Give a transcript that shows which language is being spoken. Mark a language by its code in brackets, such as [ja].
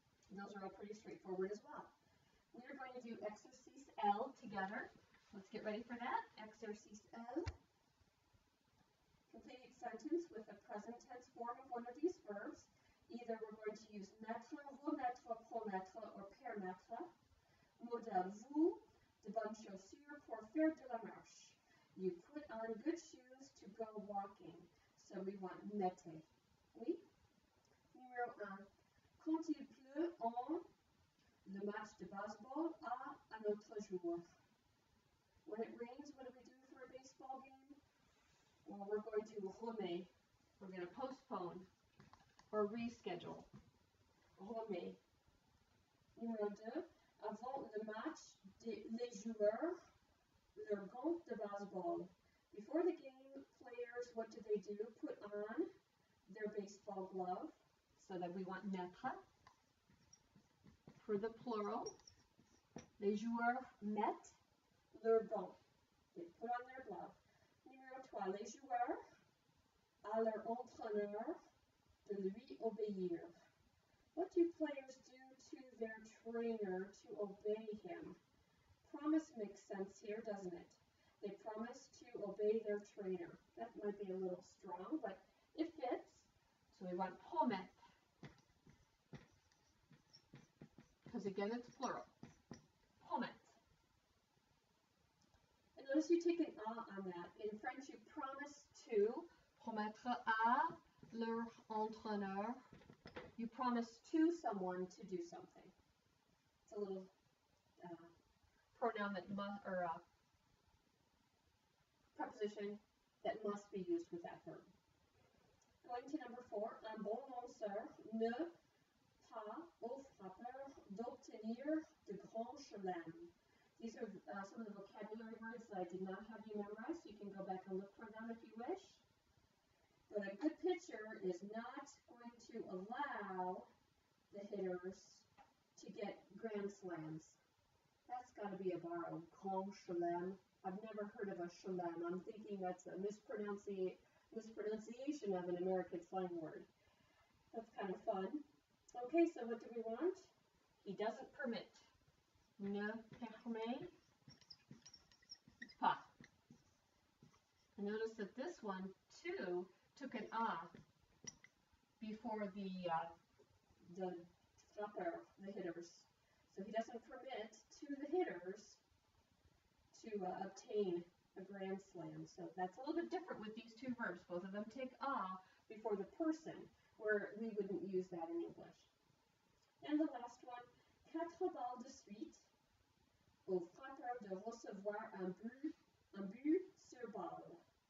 [en] Those are all pretty straightforward as well. We are going to do exercise L together. Let's get ready for that. Exercise L. Complete each sentence with a present tense form of one of these verbs. Either we're going to use mettre, remettre, promettre, or permettre. [fr] Modèle vous, de bonnes chaussures pour faire de la marche. [en] You put on good shoes to go walking. So we want mettez. [fr] Oui? Numéro 1. Quand il pleut, le match de baseball à un autre jour. [en] When it rains, what do we do for a baseball game? Well, we're going to remet. We're going to postpone or reschedule. [fr] Remet. Numéro 2. Avant le match, les joueurs leur gants de baseball. [en] Before the game, players, what do? Put on their baseball glove. So that we want mettre. For the plural, [fr] les joueurs mettent leur gants. [en] They put on their glove. [fr] Numéro 3. Les joueurs à leur entraîneur de lui obéir. [en] What do players do to their trainer to obey him? Promise makes sense here, doesn't it? They promise to obey their trainer. That might be a little strong, but it fits. So we want promettre. Because again, it's plural. Promettre. And notice you take an a on that. In French, you promise to. [fr] Promettre à leur entraîneur. [en] You promise to someone to do something. It's a little pronoun that must, or preposition that must be used with that verb. Going to number 4. [fr] Un bon lanceur ne pas au frappeur d'obtenir de grands chelems. [en] These are some of the vocabulary words that I did not have you memorize, so you can go back and look for them if you wish. But a good pitcher is not going to allow the hitters to get grand slams. That's got to be a borrowed. Grand chelem. I've never heard of a chelem. I'm thinking that's a mispronunciation of an American slang word. That's kind of fun. Okay, so what do we want? He doesn't permit. [fr] Ne permet pas. [en] And notice that this one, too, took an a before the frappeur, the hitters. So he doesn't permit to the hitters to obtain a grand slam. So that's a little bit different with these two verbs. Both of them take a before the person, where we wouldn't use that in English. And the last one, [fr] 4 balles de suite au frappeur de recevoir un but sur balle.